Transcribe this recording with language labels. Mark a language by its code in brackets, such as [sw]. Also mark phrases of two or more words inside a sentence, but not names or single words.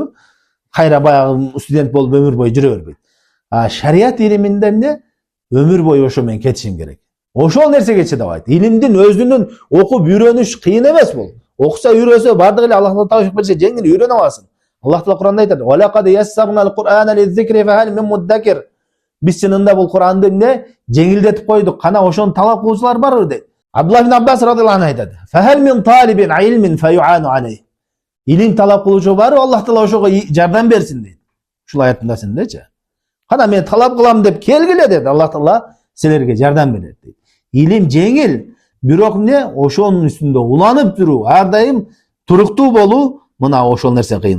[ky] Кайра баягы студент болуп өмүр бою жүрө бербейт. Шарият илиминде эмне? Өмүр бою ошо менен кетишим керек. Ошол нерсеге чыдабайт. Илимдин өзүнүн окуп үйрөнүш кыйын эмес бул. Окуса, үйрөнсө, бардыгы эле Аллах Таала тавфик берсе, жеңил үйрөнө аласың. Аллах Таала Куранда айтат: [ar] "ولقد يسرنا القرآن للذكر فهل من مدكر." [ky] Биз чынында бул Куранды эмне? Жеңилдетип койдук. Кана ошону талап кылуучулар барбы дейт. Абдуллах ибн Аббас [ar] رضي الله عنه [ky] айтат: [ar] "فهل من طالب علم فيعان عليه." [ky] Илим талап кылуучу барбы, Аллах Таала ошого жардам берсин дейт. Ушул аяттын ачындачы. Кана мен талап кылам деп келгиле дейт, Аллах Таала силерге жардам берет дейт. Илим жеңил, бирок эмне? Ошонун үстүндө уланып жүрүү, ар дайым туруктуу болуу мына ошол нерсе кыйын.